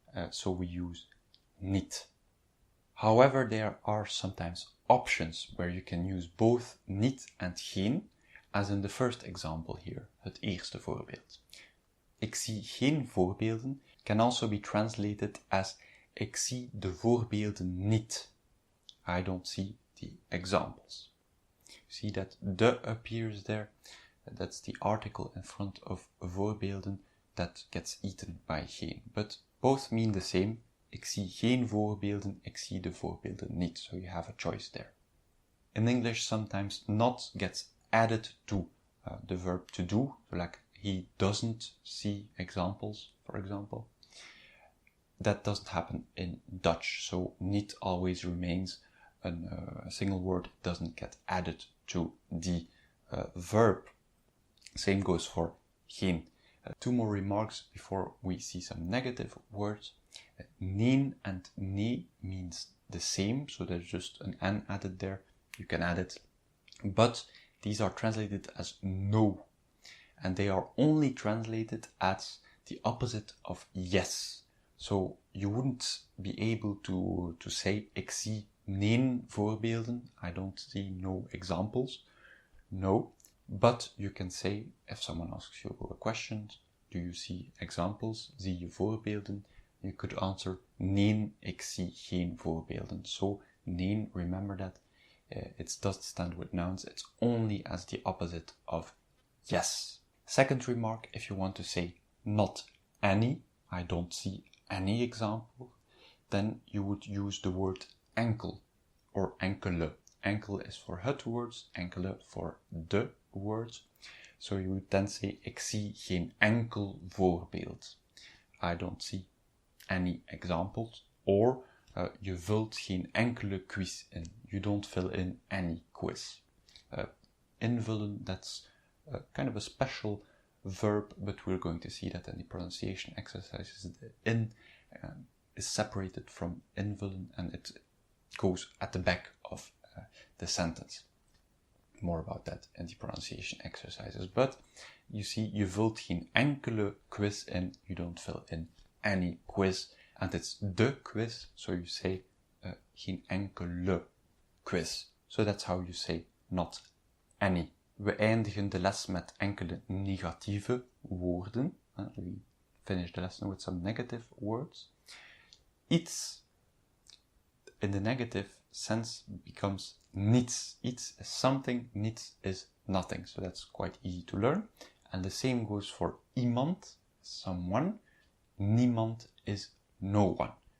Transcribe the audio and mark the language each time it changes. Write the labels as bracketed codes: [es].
[en] So we use niet. However, there are sometimes options where you can use both niet and geen, as in the first example here, [nl] het eerste voorbeeld. Ik zie geen voorbeelden [en] can also be translated as [nl] ik zie de voorbeelden niet. [en] I don't see the examples. You see that the appears there. That's the article in front of voorbeelden that gets eaten by geen. But both mean the same. [nl] Ik zie geen voorbeelden, ik zie de voorbeelden niet. [en] So you have a choice there. In English, sometimes not gets added to the verb to do. So like, he doesn't see examples, for example. That doesn't happen in Dutch. So niet always remains a single word. It doesn't get added to the verb. Same goes for geen. 2 more remarks before we see some negative words. Neen and nee means the same, so there's just an N added there. You can add it. But these are translated as no. And they are only translated as the opposite of yes. So you wouldn't be able to say, [nl] ik zie geen voorbeelden. [en] I don't see no examples. No. But you can say, if someone asks you a question, do you see examples? [nl] Zie je voorbeelden? [en] You could answer, [nl] nee, ik zie geen voorbeelden. [en] So, nee, remember that. It doesn't stand with nouns. It's only as the opposite of yes. Second remark, if you want to say not any, I don't see any example, then you would use the word enkel or enkele. Enkel is for het words, enkele for de words. So you would then say, [nl] ik zie geen enkel voorbeeld. [en] I don't see any examples. Or, [nl] je vult geen enkele quiz in. [en] You don't fill in any quiz. Invullen, that's kind of a special verb, but we're going to see that in the pronunciation exercises. The in is separated from invullen and it goes at the back of the sentence. More about that in the pronunciation exercises. But you see, [nl] je vult geen enkele quiz in. [en] You don't fill in any quiz. And it's the quiz, so you say [nl] geen enkele quiz. [en] So that's how you say not any. [nl] We eindigen de les met enkele negatieve woorden. [en] We finish the lesson with some negative words. Iets in the negative sense becomes niets. Iets is something, niets is nothing. So that's quite easy to learn. And the same goes for iemand, someone. Niemand is no one.